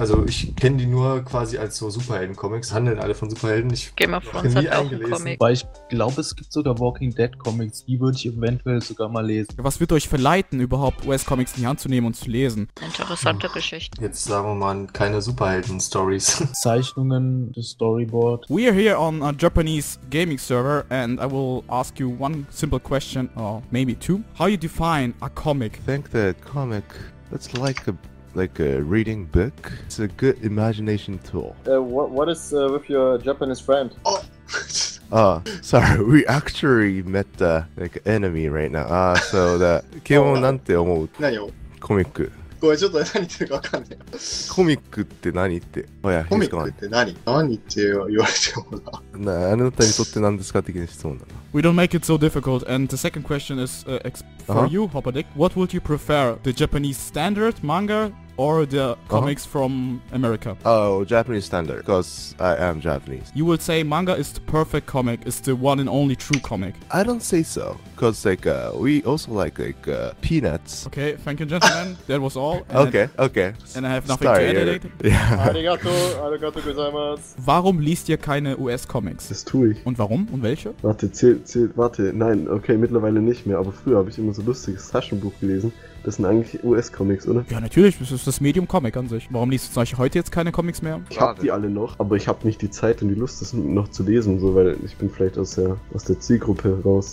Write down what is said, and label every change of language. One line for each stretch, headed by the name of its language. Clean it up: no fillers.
German: Also ich kenne die nur quasi als so Superhelden-Comics. Handeln alle von Superhelden. Ich Game of Thrones hat auch einen Comic. Weil ich glaube, es gibt sogar Walking Dead-Comics. Die würde ich eventuell sogar mal lesen. Was wird euch verleiten, überhaupt US-Comics in die Hand zu nehmen und zu lesen? Interessante Geschichten. Jetzt sagen wir mal, keine Superhelden-Stories. Zeichnungen, das Storyboard.
English: We are here on a Japanese gaming server and I will ask you one simple question, or maybe two. How you define a comic? I think that comic... It's like a reading book. It's a good imagination tool. What is with your Japanese friend? Oh, sorry. We actually met the enemy right now.
Japanese: So the kimo nante omou? Nani o?
English: Comic.
Japanese: これちょっと何言ってるか分かんない。コミックって何って。
English: Oh, yeah,
Japanese: コミックって何？何って言われてもな。なあなたにとって何ですか的な質問だな。
English: We don't make it so difficult. And the second question is for you, Hopperdick. What would you prefer, the Japanese standard manga or the comics from America? Oh, Japanese standard, because I am Japanese. You would say manga is the perfect comic, is the one and only true comic. I don't say so, because we also like peanuts. Okay, thank you, gentlemen. That was all. Okay. And I have nothing to edit.
Japanese: Arigato, arigato gozaimasu.
German: Warum liest ihr keine US-Comics? Das tue ich. Und warum? Und welche? Warte, nein, okay, mittlerweile nicht mehr, aber früher habe ich immer so lustiges Taschenbuch gelesen. Das sind eigentlich US-Comics, oder? Ja, natürlich, das ist das Medium Comic an sich. Warum liest du zum Beispiel heute jetzt keine Comics mehr? Ich hab die alle noch, aber ich habe nicht die Zeit und die Lust, das noch zu lesen, so, weil ich bin vielleicht aus der Zielgruppe raus.